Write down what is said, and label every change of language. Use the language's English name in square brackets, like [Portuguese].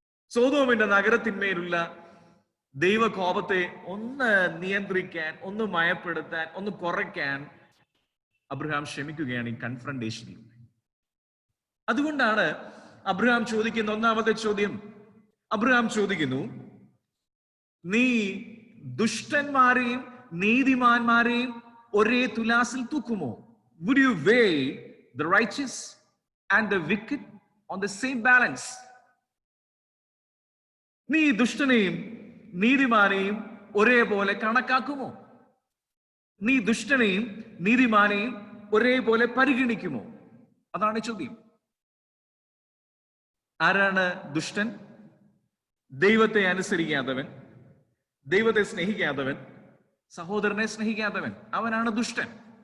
[Malayalam] സോദോമിന്റെ നഗരത്തിന്മേലുള്ള ദൈവകോപത്തെ ഒന്ന് നിയന്ത്രിക്കാൻ, ഒന്ന് മയപ്പെടുത്താൻ, ഒന്ന് കുറയ്ക്കാൻ അബ്രഹാം ശ്രമിക്കുകയാണ് ഈ കൺഫ്രണ്ടേഷനിൽ. അതുകൊണ്ടാണ് അബ്രഹാം ചോദിക്കുന്ന ഒന്നാമത്തെ ചോദ്യം. അബ്രഹാം ചോദിക്കുന്നു, നീ ദുഷ്ടന്മാരെയും നീതിമാന്മാരെയും ഒരേ തുലാസിൽ തൂക്കുമോ? [English] Would you weigh the righteous and the wicked on the same balance? [Malayalam] നീ ദുഷ്ടനെയും നീതിമാനെയും ഒരേപോലെ കണക്കാക്കുമോ? നീ ദുഷ്ടനെയും നീതിമാനെയും ഒരേപോലെ പരിഗണിക്കുമോ? അതാണ് ചോദ്യം. ആരാണ് ദുഷ്ടൻ? ദൈവത്തെ അനുസരിക്കാത്തവൻ, ദൈവത്തെ സ്നേഹിക്കാത്തവൻ, സഹോദരനെ സ്നേഹിക്കാത്തവൻ, അവനാണ് ദുഷ്ടൻ.